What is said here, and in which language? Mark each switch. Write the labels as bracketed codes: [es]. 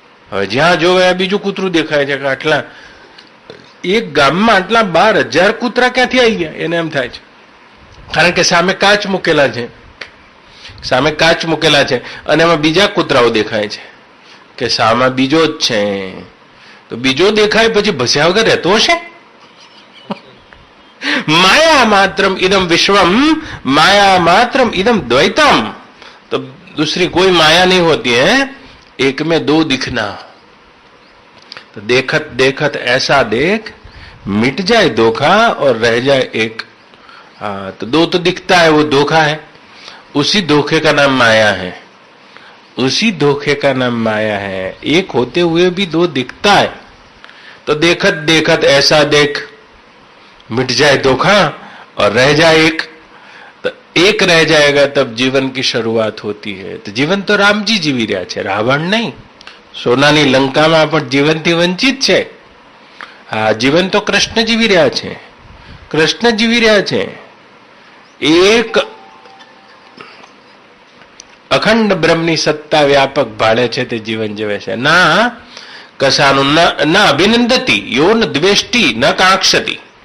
[gu] હવે જ્યાં જોવે બીજું કૂતરું દેખાય છે કે આટલા એક ગામમાં આટલા 12,000 કૂતરા ક્યાંથી આવી ગયા? એને એમ થાય છે, કારણ કે સામે કાચ મૂકેલા છે, સામે કાચ મૂકેલા છે, અને એમાં બીજા કૂતરાઓ દેખાય છે કે સામા બીજો જ છે. તો બીજો દેખાય પછી ભસ્યા વગર રહેતો હશે? [sa] माया मात्रम इदम विश्वम, माया मात्रम इदम द्वैतम. [hi] तो दूसरी कोई माया नहीं होती है, एक में दो दिखना. तो देखत देखत ऐसा देख मिट जाए धोखा और रह जाए एक. हाँ, तो दो तो दिखता है, वो धोखा है. उसी धोखे का नाम माया है, उसी धोखे का नाम माया है. एक होते हुए भी दो दिखता है. तो देखत देखत ऐसा देख मिट जाए धोखा और रह जाए एक. तो एक रह जाएगा तब जीवन की शुरुआत होती है. [gu] तो जीवन तो राम जी जीवी રહ્યા છે, રાવણ નહીં. સોનાની લંકામાં પણ જીવનથી વંચિત છે. હા, જીવન તો કૃષ્ણ જીવી રહ્યા છે, કૃષ્ણ જીવી રહ્યા છે. એક અખંડ બ્રહ્મની સત્તા વ્યાપક ભાળે છે તે જીવન જીવે છે. [sa] ના કશાનું ન અભિનંદતી યો ન દ્વેષ્ટી ન કાંક્ષતી.